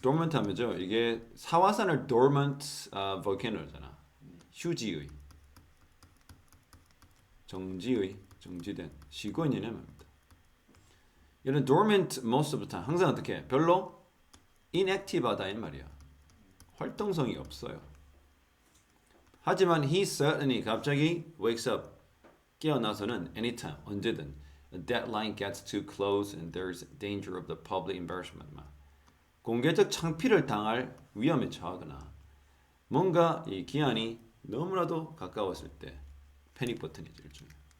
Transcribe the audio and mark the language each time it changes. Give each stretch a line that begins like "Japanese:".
Korean: dormant 하면죠. 이게 사화산을
English: dormant volcano
Korean: 잖아. 휴지의. 정지된 쉬고 있는 말입니다. 이런
English: dormant most of the time
Korean: 항상 어떻게 별로 inactive하다 이 말이야. 활동성이 없어요.
English: 하지만 he suddenly 갑자기 wakes up 깨어나서는 anytime 언제든 a deadline gets too close and there's danger of the public embarrassment.
Korean: 공개적 창피를 당할 위험에 처하거나 뭔가 이 기한이 너무나도 가까웠을 때 패닉 버튼이죠. 일종의.